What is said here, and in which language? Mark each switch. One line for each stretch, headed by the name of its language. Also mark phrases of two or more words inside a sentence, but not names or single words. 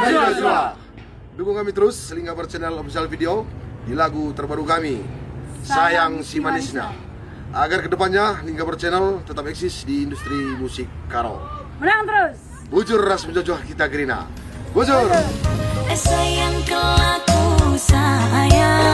Indonesian: Najwa. Dukung kami terus Lingkabar Channel official video di lagu terbaru kami, Sayang Si Manisnya, agar kedepannya Lingkabar Channel tetap eksis di industri musik karo. Menang terus.
Batak Karo: Bujur ras menjojoh kita gerina. Bujur. Sayang kelaku sayang.